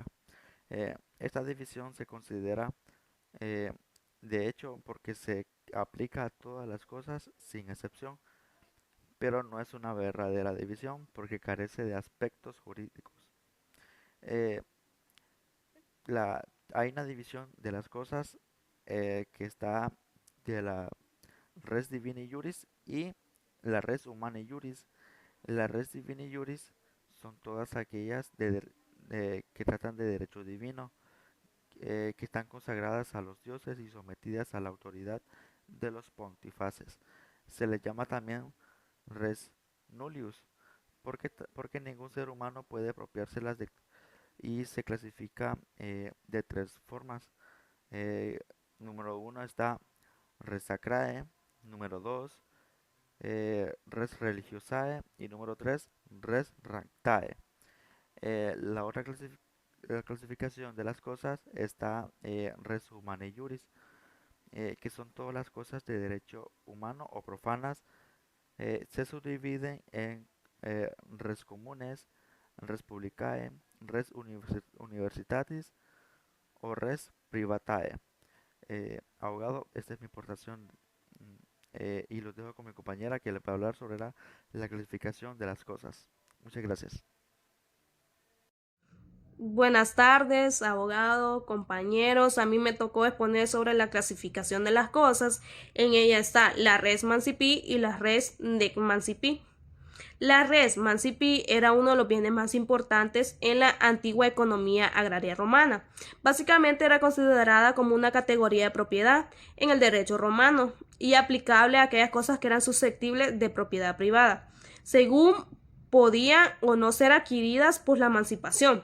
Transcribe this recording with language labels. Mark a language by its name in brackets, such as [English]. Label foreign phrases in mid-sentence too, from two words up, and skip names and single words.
[Spanish] Esta división se considera, eh, de hecho, porque se aplica a todas las cosas sin excepción, pero no es una verdadera división porque carece de aspectos jurídicos. Eh, la, Hay una división de las cosas, que está de la [Latin] res divini juris [Spanish] y la [Latin] res humani juris. [Spanish] La [Latin] res divini juris [Spanish] son todas aquellas que tratan de derecho divino, que están consagradas a los dioses y sometidas a la autoridad de los pontífices. Se les llama también [Latin] res nullius, [Spanish] porque ningún ser humano puede apropiárselas y se clasifica, de tres formas. Eh, Número uno está [Latin] res sacrae, [Spanish] número dos [Latin] res religiosae [Spanish] y número tres [Latin] res ractae. [Spanish] La otra clasificación de las cosas está, [Latin] res humanae juris, [Spanish] que son todas las cosas de derecho humano o profanas. Se subdividen en, [Latin] res comunes, res publicae, res universitatis o res privatae. [Spanish] Abogado, esta es mi aportación, mm, y los dejo con mi compañera que le va a hablar sobre la clasificación de las cosas. Muchas gracias. Buenas tardes, abogado, compañeros. A mí me tocó exponer sobre la clasificación de las cosas. En ella está la [Latin] res mancipi [Spanish] y la [Latin] res nec mancipi. [Spanish] La [Latin] res mancipi [Spanish] era uno de los bienes más importantes en la antigua economía agraria romana. Básicamente era considerada como una categoría de propiedad en el derecho romano y aplicable a aquellas cosas que eran susceptibles de propiedad privada, según podían o no ser adquiridas por la emancipación.